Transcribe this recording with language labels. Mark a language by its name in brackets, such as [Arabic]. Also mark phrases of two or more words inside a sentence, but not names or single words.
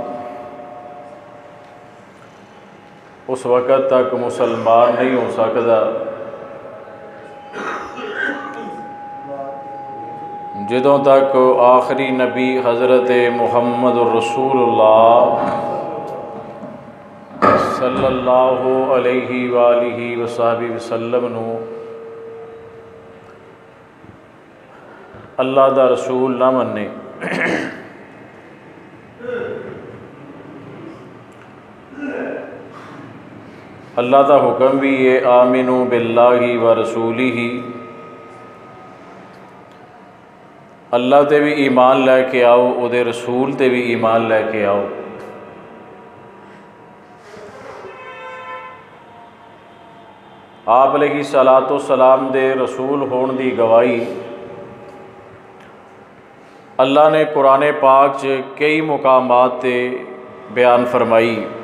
[Urdu] اس وقت تک مسلمان نہیں ہو سکتا [Punjabi] جدوں تک آخری نبی حضرت محمدُر رسول‌اللہ [Arabic] صلی اللہ علیہ وآلہ وصحبہ وسلم [Punjabi] نوں اللہ دا رسول نہ منے. اللہ دا حکم بھی ہے [Arabic] آمنوا بالله و رسوله, [Punjabi] اللہ تے بھی ایمان لےکے آؤ، اوہدے رسول تے بھی ایمان لےکے آؤ. آپ [Arabic] علیہ‌الصلاۃ والسلام [Punjabi] دے رسول ہونے کی گواہی اللہ نے قرآن پاک چ کئی مقامات تے بیان فرمائی,